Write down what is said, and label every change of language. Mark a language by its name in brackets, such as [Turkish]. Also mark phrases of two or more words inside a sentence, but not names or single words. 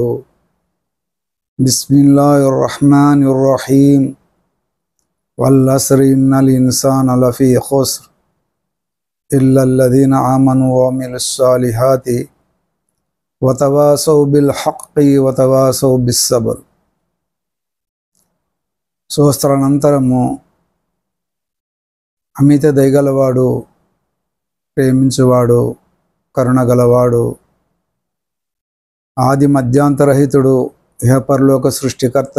[Arabic] بسم الله الرحمن الرحيم. والعصر إن الإنسان لفي خسر إلا الذين آمنوا وعملوا الصالحات وتواصوا بالحق وتواصوا بالصبر. [Telugu] సోస్త్రానంతరము అమిత దయగలవాడు, ప్రేమించువాడు, కరుణగలవాడు, ఆది మధ్యాంతరహితుడు, ఇహపరలోక సృష్టికర్త,